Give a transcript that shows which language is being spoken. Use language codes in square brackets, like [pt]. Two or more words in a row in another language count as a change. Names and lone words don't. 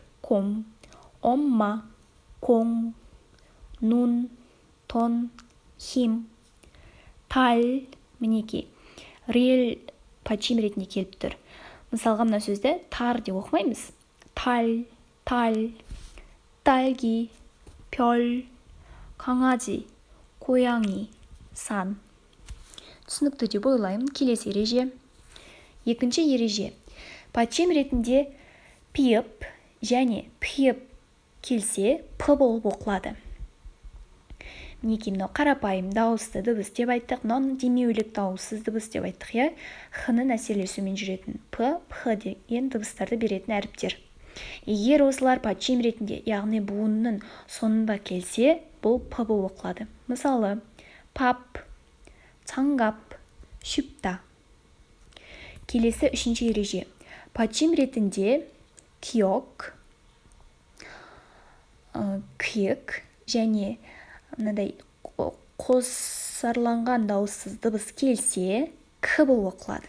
[ko] 곰, 엄마, 콩, 눈, 돈, 힘. [kk] Тал, мінекей, рейл падчим ретінде келіп тұр. Мысалға мына сөзді тар деп оқымаймыз. Тал, [ko] 딸기, 별, 강아지, 고양이, 산. [kk] Түсінікті деп ойлаймын. Келесі ереже. Екінші ереже. Падчим ретінде пиып және пиып келсе, п болып оқылады. Мінекей, мынау қарапайым дауысты дыбыс деп айттық, мынау демеулік дауыссыз дыбыс деп айттық. Х-ның әсерлесуімен жүретін п, х деген дыбыстарды беретін әріптер. Егер осылар падчим ретінде, яғни буынның соңында келсе, бұл п болып оқылады. Мысалы, пап, [ko] 장갑, 쉽다. [kk] Келесі үшінші ереже. Падчим ретінде киок, киік және мынадай қосарланған дауыссыз дыбыс келсе, к болып оқылады.